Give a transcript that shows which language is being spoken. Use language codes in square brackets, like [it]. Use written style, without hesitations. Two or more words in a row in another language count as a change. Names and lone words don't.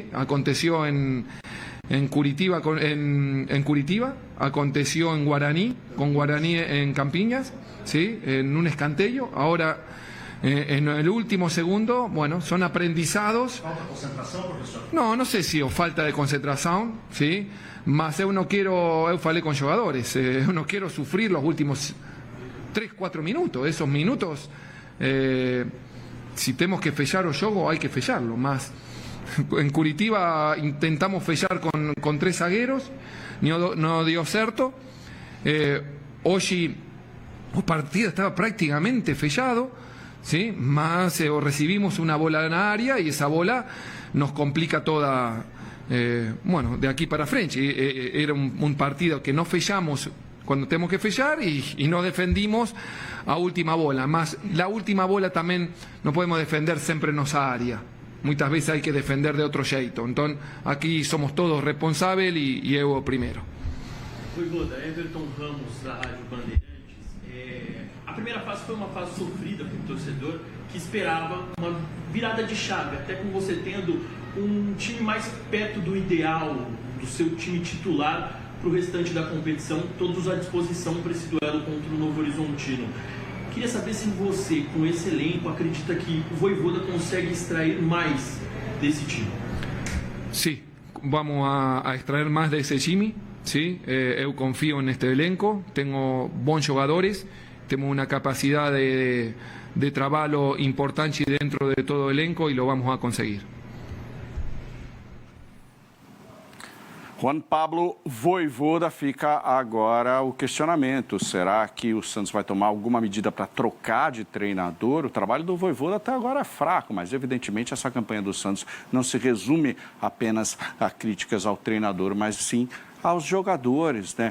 [es] Aconteció en Curitiba, en Curitiba, aconteció en Guaraní, con Guaraní en Campiñas, ¿sí? En un escanteio. Ahora, en el último segundo, son aprendizados. ¿Falta de concentración, profesor? No sé si o falta de concentración, ¿sí? [pt] Mas eu falei [es] con jugadores, eu no quiero sufrir los últimos 3-4 minutos. Esos minutos, si tenemos que fechar [pt] o jogo, [es] hay que fecharlo. Más en Curitiba intentamos fechar con 3 zagueros, no dio certo. Hoy el partido estaba prácticamente fechado, ¿sí? Más recibimos una bola en la área y esa bola nos complica toda, de aquí para frente. Era un partido que no fechamos cuando tenemos que fechar y nos defendimos a última bola. Más la última bola también no podemos defender siempre en nuestra área. Muchas veces hay que defender de otro jeito. Entonces aquí somos todos responsables y Evo primero. [pt] Voivoda, Everton Ramos, da Rádio Bandeirantes. A primeira fase foi uma fase sofrida para o torcedor que esperava uma virada de chave, até com você tendo um time mais perto do ideal, do seu time titular para o restante da competição, todos à disposição para esse duelo contra o Novo Horizontino. Queria saber se você, com esse elenco, acredita que o Voivoda consegue extrair mais desse time. [es] Sí, vamos a extraer más de ese time. Sí, yo confío en este elenco, tengo buenos jugadores, tenemos una capacidad de trabajo importante dentro de todo el elenco y lo vamos a conseguir. [pt] Juan Pablo Voivoda, fica agora o questionamento. Será que o Santos vai tomar alguma medida para trocar de treinador? O trabalho do Voivoda até agora é fraco, mas evidentemente essa campanha do Santos não se resume apenas a críticas ao treinador, mas sim aos jogadores, né?